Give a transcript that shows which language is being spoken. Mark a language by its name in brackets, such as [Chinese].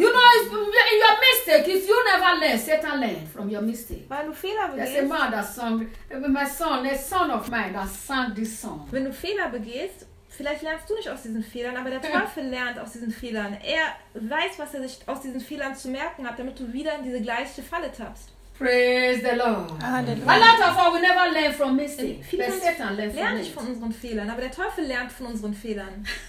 [English] You know, if your mistake, if you never learn, Satan learn from your mistake. [German] Weil du Fehler begehst. [English] There's a man that sang, my son, a son of mine that sang this song. [German] Wenn du Fehler begehst. Vielleicht lernst du nicht aus diesen Fehlern, aber der Teufel lernt aus diesen Fehlern. Er weiß, was er sich aus diesen Fehlern zu merken hat, damit du wieder in diese gleiche Falle tappst. [English] Praise the Lord. [German] Halleluja. [English] A lot of us will never learn from mistakes. [German] Satan lernt nicht von unseren Fehlern, aber der Teufel lernt von unseren Fehlern.